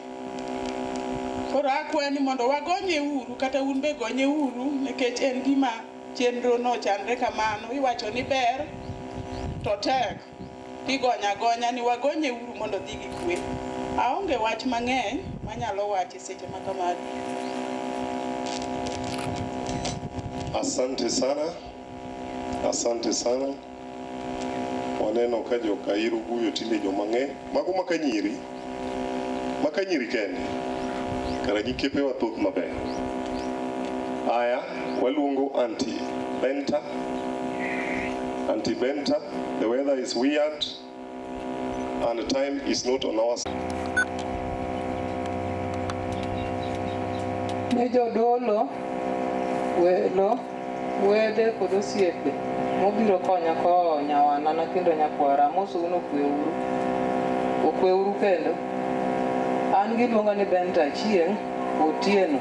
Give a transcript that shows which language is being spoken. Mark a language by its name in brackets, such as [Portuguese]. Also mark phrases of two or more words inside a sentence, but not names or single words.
[Luo (Kenya and Tanzania)] Koro akwayo ni mondo wagonye uru kata un be gonye uru nikech en gima chenro no chandre kamano iwacho ni ber to tek tigonya gonya ni wagonye uru mondo dhi gi kwe. Aonge wach mang'eny manyalo wacho seche makamagi. [Swahili] Asante sana. Asante sana. [Luo (Kenya and Tanzania)] Waneno ka joka iro guyo tinde joma ng'eny mago makanyiri kende. Kara nyikepe wathoth maber. Aya, waluongo Auntie Benta. [English] Auntie Benta, the weather is weird and the time is not on our side. [Luo (Kenya and Tanzania)] Ne jodolo, welo, wede kod osiepe mobiro konya ko nyawana kendo nyakwara moso uno okwe uru kendo. An giluonga ni Benta Chieng' Otieno.